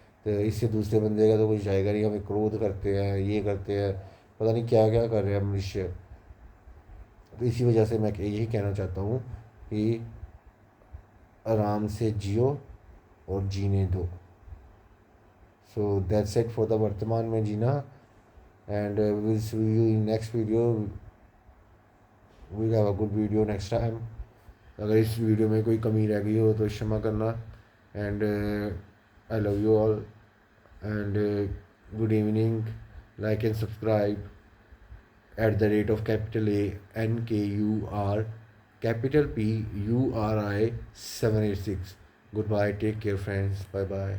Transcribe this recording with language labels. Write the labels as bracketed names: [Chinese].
[Hindi] तो इससे दूसरे बंदे का तो कुछ जाएगा नहीं। हमें क्रोध करते हैं, ये करते हैं, पता नहीं क्या क्या कर रहे हैं मनुष्य। तो इसी वजह से मैं यही कहना चाहता हूँ कि आराम से जियो और जीने दो। [English] so that's it for the [Hindi] वर्तमान में जीना। [English] and we'll see you in next video. We'll have a good video next time. [Hindi] अगर इस वीडियो में कोई कमी रह गई हो तो क्षमा करना. [English] And I love you all and good evening. Like and subscribe @ capital ANKUR capital PURI 786. Goodbye. Take care, friends. Bye bye.